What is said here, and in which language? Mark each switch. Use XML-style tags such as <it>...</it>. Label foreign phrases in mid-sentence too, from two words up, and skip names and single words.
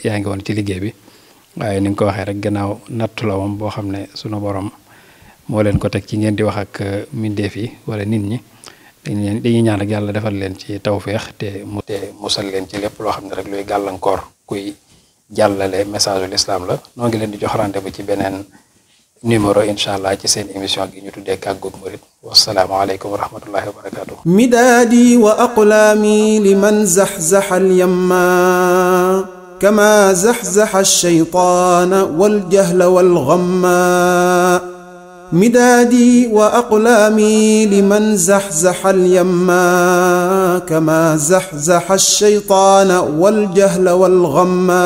<wo>yaa ngi woon ci liggéey bi waaye ni nga ko waxee rek gannaaw nattu la moom boo xam ne sunu borom moo leen ko teg ci ngeen di wax ak mbindeef yi wala nit ñi dañuy ñaan ak yàlla defal leen ci tawféex te musal leen ci lépp loo xam ne rek luy gàllankoor kuy jàllale message ul islam la noo ngi leen di jox rendez-vous ci beneen numéro</wo> <ar>إن شاء الله</ar> <wo>ci seen émission gi ñu tuddee Kàggug Murid</wo> <ar>والسلام عليكم ورحمة الله وبركاته مدادي وأقلامي لمن زحزح اليم كما زحزح الشيطان والجهل والغم مدادي وأقلامي لمن زحزح اليم كما زحزح الشيطان والجهل والغم</ar>